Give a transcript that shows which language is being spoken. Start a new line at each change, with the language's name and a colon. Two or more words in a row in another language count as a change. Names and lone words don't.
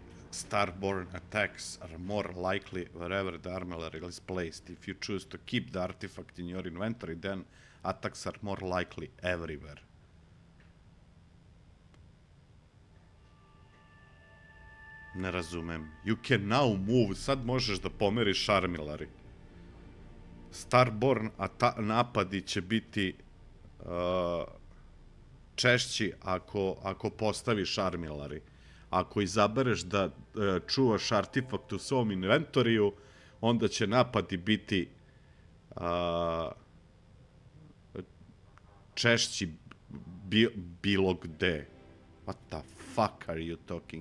English: Starborn attacks are more likely wherever the armillary is placed. If you choose to keep the artifact in your inventory, then attacks are more likely everywhere.
Serbian: Ne razumem.
English: You can now move.
Serbian: Sad možeš da pomeriš armillary. Starborn napadi će biti češći ako postaviš armillary. Ako izabereš da čuvaš artefakt u svom inventoriju, onda će napadi biti češći bilo gde.
English: What the fuck are you talking?